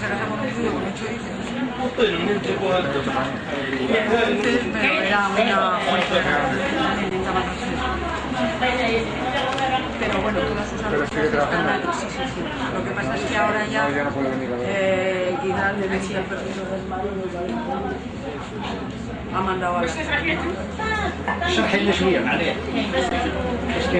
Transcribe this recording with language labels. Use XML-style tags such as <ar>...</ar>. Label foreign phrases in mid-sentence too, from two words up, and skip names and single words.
<ar>طيب منين تجيبوا هذا؟</ar> <es>Pero bueno, todas esas cosas están, sí, sí, sí. Lo que pasa es que ahora ya quizás le decía el permiso del marido ha mandado a la</es> <ar>اشرحي لنا شويه معليش اش كاين</ar>